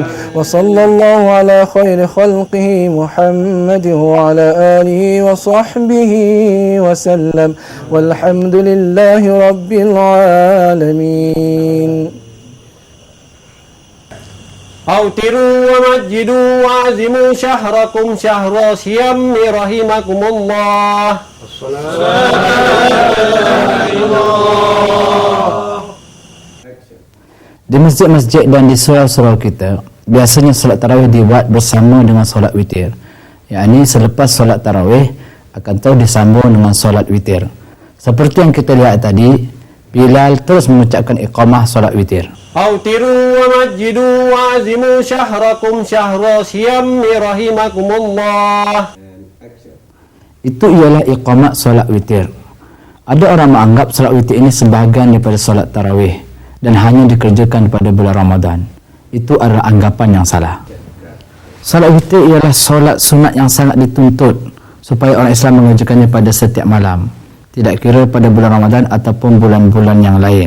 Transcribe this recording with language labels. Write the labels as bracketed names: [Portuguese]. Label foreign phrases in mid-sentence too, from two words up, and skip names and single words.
[Arabic] وصلى الله على خير خلقه محمد وعلى آله وصحبه وسلم، والحمد لله رب العالمين. أوتروا ومجدوا وعزموا شهركم شهر صيام رحمكم الله. [Malay] Di masjid-masjid dan di surau-surau kita, biasanya solat tarawih dibuat bersama dengan solat witir. Yakni selepas solat tarawih akan tahu disambung dengan solat witir. Seperti yang kita lihat tadi, Bilal terus mengucapkan iqamah solat witir. [Arabic] أوتروا ومجدوا وعزموا شهركم شهر صيام رحمكم الله. [Malay] Itu ialah iqamah solat witir. Ada orang menganggap solat witir ini sebahagian daripada solat tarawih. dan hanya dikerjakan pada bulan Ramadan. Itu adalah anggapan yang salah. Salat witir ialah solat sunat yang sangat dituntut supaya orang Islam mengerjakannya pada setiap malam, tidak kira pada bulan Ramadan ataupun bulan-bulan yang lain.